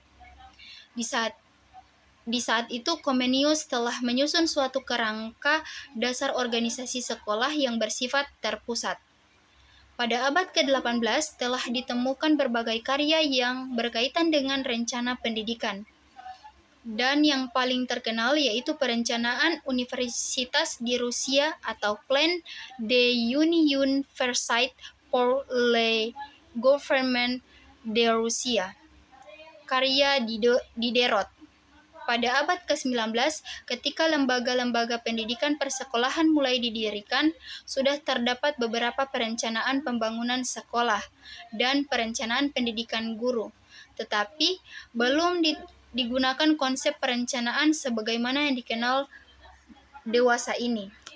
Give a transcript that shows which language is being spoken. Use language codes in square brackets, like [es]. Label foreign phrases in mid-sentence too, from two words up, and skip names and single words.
[id] Di saat itu, Comenius telah menyusun suatu kerangka dasar organisasi sekolah yang bersifat terpusat. Pada abad ke-18 telah ditemukan berbagai karya yang berkaitan dengan rencana pendidikan. Dan yang paling terkenal yaitu perencanaan universitas di Rusia atau Plan de Université pour le Gouvernement de Russia, karya Diderot. Pada abad ke-19, ketika lembaga-lembaga pendidikan persekolahan mulai didirikan, sudah terdapat beberapa perencanaan pembangunan sekolah dan perencanaan pendidikan guru, tetapi belum digunakan konsep perencanaan sebagaimana yang dikenal dewasa ini.